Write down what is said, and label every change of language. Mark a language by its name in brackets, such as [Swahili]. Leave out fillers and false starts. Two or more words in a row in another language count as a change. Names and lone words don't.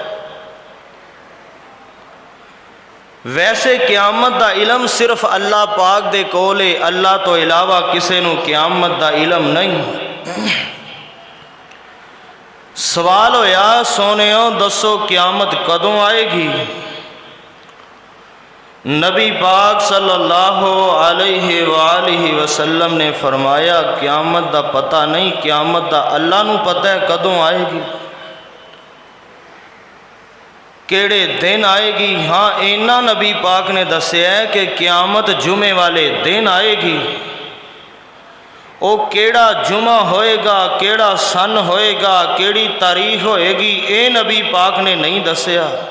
[Punjabi] ویسے قیامت دا علم صرف اللہ پاک دے کول ہے، اللہ تو علاوہ کسی نوں قیامت دا علم نہیں. سوال ہویا سوہنیو دسو قیامت کدوں آئے گی? نبی پاک [Arabic] صلى الله عليه وآله وسلم [Punjabi] نے فرمایا قیامت دا پتہ نہیں، قیامت دا اللہ نوں پتہ ہے کدوں آئے گی، کیہڑے دن آئے گی. ہاں، انہاں نبی پاک نے دسیا ہے کہ قیامت جمعے والے دن آئے گی. وہ کیہڑا جمعہ ہوئے گا، کیہڑا سن ہوئے گا، کیہڑی تاریخ ہوئے گی، یہ نبی پاک نے نہیں دسیا.